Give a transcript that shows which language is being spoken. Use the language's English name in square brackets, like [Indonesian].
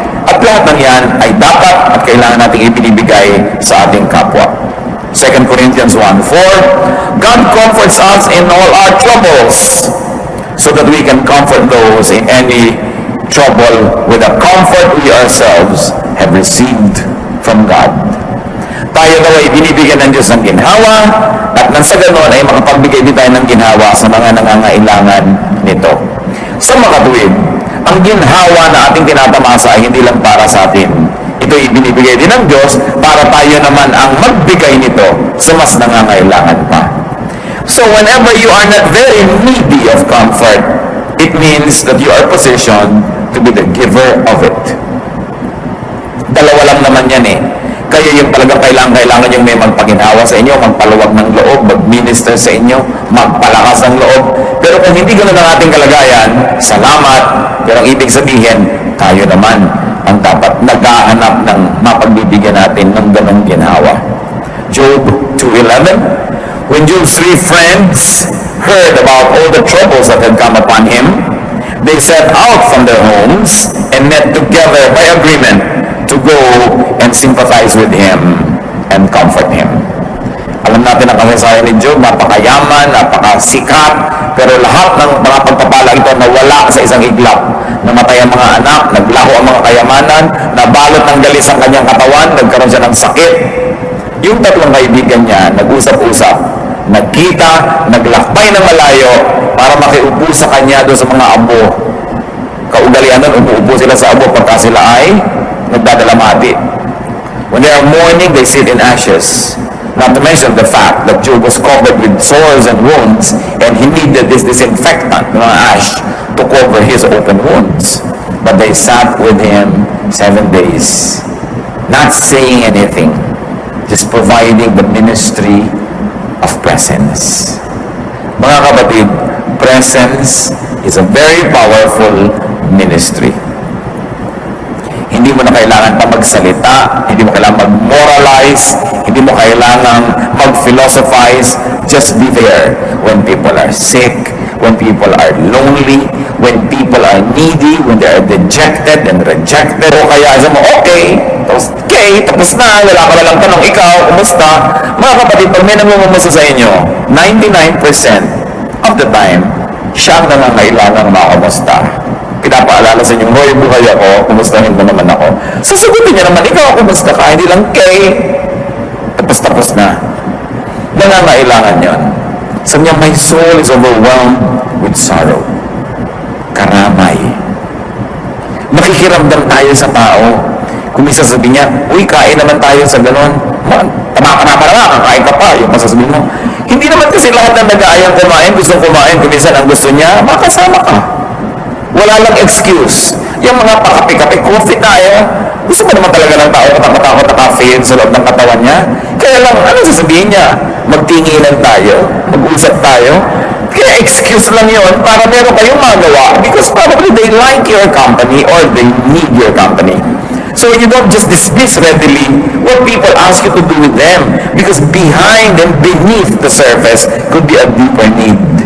[Filipino] At lahat ng yan ay dapat at kailangan nating ibinibigay sa ating kapwa. [English] 2 Corinthians 1:4, God comforts us in all our troubles so that we can comfort those in any trouble with the comfort we ourselves have received from God. [Filipino] Tayo daw ay binibigyan ng Diyos ng ginhawa at nang sa ganoon ay makapagbigay din tayo ng ginhawa sa mga nangangailangan nito. Sa makatuwid, ang ginhawa na ating tinatamasa ay hindi lang para sa atin. Ito ay binibigay din ng Diyos para tayo naman ang magbigay nito sa mas nangangailangan pa. [English] So whenever you are not very needy of comfort, it means that you are positioned to be the giver of it. [Filipino] Dalawa lang naman yan eh. Kayo yung talagang kailangan yung may magpaginhawa sa inyo, magpaluwag ng loob, mag-minister sa inyo, magpalakas ng loob. Pero kung hindi ganoon ang ating kalagayan, salamat. Pero ang ibig sabihin, tayo naman ang dapat naghahanap ng mapagbibigyan natin ng ganong ginhawa. [English] Job 2:11, when Job's 3 friends heard about all the troubles that had come upon him, they set out from their homes and met together by agreement to go and sympathize with him and comfort him. [Filipino] Alam natin ang kasaysayan ni Job, napakayaman, napakasikat, pero lahat ng mga pagpapala ito nawala sa isang iglap. Namatay ang mga anak, naglaho ang mga kayamanan, nabalot ng galis ang kanyang katawan, nagkaroon siya ng sakit. Yung tatlong kaibigan niya, nag-usap-usap, nagkita, naglakbay ng malayo para makiupo sa kanya doon sa mga abo. Kaugalian nun, upo sila sa abo pagka sila ay nagdadalamati. [English] When they are mourning, they sit in ashes. Not to mention the fact that Job was covered with sores and wounds, and he needed this disinfectant, ash, to cover his open wounds. But they sat with him 7 days, not saying anything, just providing the ministry of presence. [Filipino] Mga kapatid, [English] presence is a very powerful ministry. [Filipino] Hindi mo na kailangan pa magsalita, hindi mo kailangan mag-moralize, hindi mo kailangan mag-philosophize. [English] Just be there when people are sick, when people are lonely, when people are needy, when they are dejected and rejected. [Filipino] O kaya sa mo, okay, tapos na, wala ka walang tanong, ikaw, kumusta? Mga kapatid, pag may namumumusta sa inyo, [English] 99% of the time, [Filipino] siya ang nangangailangang makamusta. sa inyo, hoy, buhay ako, kumustahin mo naman ako. Sasagutin niya naman, ikaw, kumusta ka? Hindi lang, kay, tapos na. Nangangailangan yon. Sabi niya, [English] my soul is overwhelmed with sorrow. [Filipino] Karamay. Makikiramdam tayo sa tao. Kung may sasabihin niya, uy, kain naman tayo sa ganon. Tama ka naman nga, kakain ka pa. Yung masasabihin mo. Hindi naman kasi lahat ng nag-aayang kumain, gustong kumain, kung minsan ang gusto niya, makasama ka. Wala lang excuse. Yung mga pakapi-kapi, coffee tayo. Gusto pa naman talaga ng tao katakot-takot na caffeine sa loob ng katawan niya. Kaya lang, ano sasabihin niya? Magtinginan tayo, mag-usap tayo. Kaya excuse lang yon para meron kayong magawa [English] because probably they like your company or they need your company. So you don't just dismiss readily what people ask you to do with them because behind and beneath the surface could be a deeper need.